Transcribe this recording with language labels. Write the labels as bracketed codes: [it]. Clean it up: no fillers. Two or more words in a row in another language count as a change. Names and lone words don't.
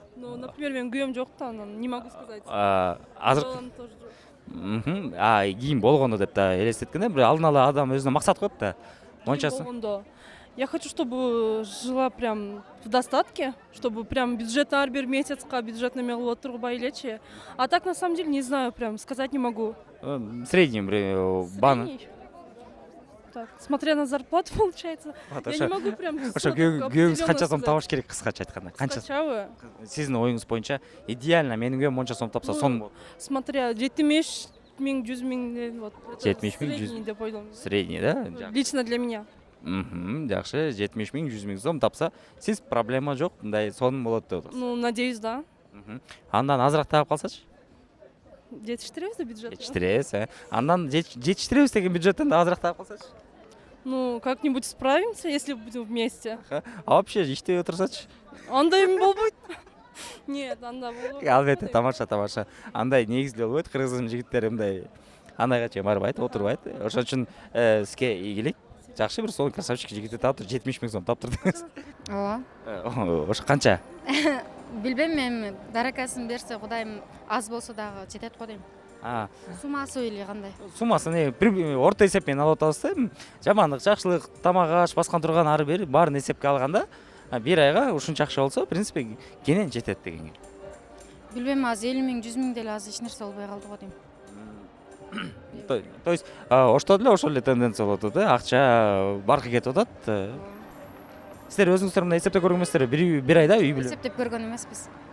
[ru] Ну, например, [ky] мен күйөөм жок да, анан [ru] не могу сказать. [ky] Азыр Балам тоже жок. кийин болгондо деп да элестеткенде, бир алдын ала адам өзүнө максат коет да. Мончасы. Болгондо. [ru] Я хочу, чтобы жила прям в достатке, чтобы прям бюджет [ky] ар бир [ru] месяцка бюджетными [ky] кылып отурбай элечи. [ru] А так на самом деле не знаю, прям сказать не могу. Средний бан. Средний. Так, смотря на зарплату, получается. Я не могу прям. [ky] Ошо күйөөңүз канча сом табыш керек, кыскача айтканда? Канча? Качабы? Сиздин оюңуз боюнча идеально менин күйөөм монча сом тапса сонун болот. [ru] Смотря 70 миң, 100 миң, вот. [ky] 70 миң, 100 Средний деп ойлойм. [ru] Средний, да? Лично для меня. [ky] Жакшы, 70 миң, 100 миң сом тапса, сиз проблема жок, мындай сонун болот деп атасыз. [ru] Ну, надеюсь, да. [ky] Андан азыраак таап калсачы? Жетиштиребиз да бюджет. Жетиштиребиз, Андан жетиштиребиз деген бюджеттен да азыраак таап калсачы? [ru] Ну, как-нибудь справимся, если будем вместе. А вообще [ky] иштеп отурсачы? Андай эми болбойт. Нет, анда болбойт. Албетте, тамаша. Андай негизли болбойт, кыргыздын жигиттери мындай анайга чейин барбайт, отурбайт. Ошон үчүн сизге ийгилик. Жакшы бир сонун красавчик жигитти таап 70 миң сом таптырдыңыз. Ооба. Ошо канча? Билбейм, эми даракасын берсе Кудайым аз болсо дагы жетет го дейм. Суммасы или кандай? Суммасын орто эсепмен алып атабыз да. Жамандык, жакшылык, тамак аш, баскан турган ары бери баарын эсепке алганда, бир айга ушунча акча болсо, [ru] в принципе, [ky] кенен жетет дегенге. Билбейм, аз 50 миң, 100 миң деле аз эч нерсе болбой калды го дейм. [ru] То есть [ky] ошто деле ошол эле тенденция болуп атат, акча баркы кетип атат. Сиздер өзүңүздөр мындай эсептеп көргөн эмессиздерби? Бир айда үй бүлө. Эсептеп көргөн эмеспиз.